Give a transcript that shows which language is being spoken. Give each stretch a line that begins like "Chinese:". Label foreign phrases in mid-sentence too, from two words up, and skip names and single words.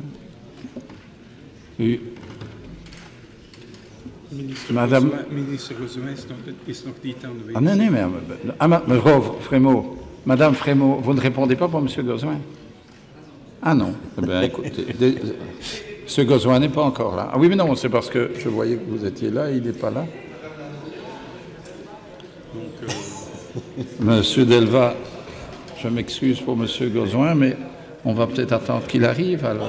French: Oui. Madame...
Dutch: Minister Gozuin is nog niet aanwezig. Ah nee,
French: mais... mevrouw Frémaux, Madame Frémaux, vous ne répondez pas pour M. Gozuin? Ah non. Eh bien, écoutez, M. Gozuin n'est pas encore là. Ah oui, mais non, c'est parce que je voyais que vous étiez là, il n'est pas là. Monsieur Delva, je m'excuse pour Monsieur Gozuin, mais on va peut-être attendre qu'il arrive alors.